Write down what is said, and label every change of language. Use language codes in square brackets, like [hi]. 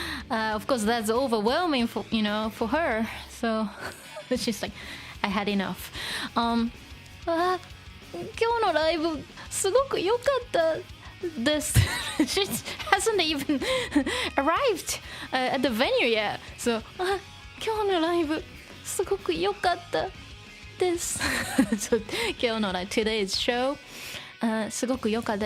[en] Of course that's overwhelming for, you know, for her, so she's like I had enough. [ja] 今日のライブすごく良かったです。 [en] She hasn't even arrived at the venue yet. [ja] So 今日のライブすごく良かったです。 So 今日の [en] today's show [ja] すごく良かった。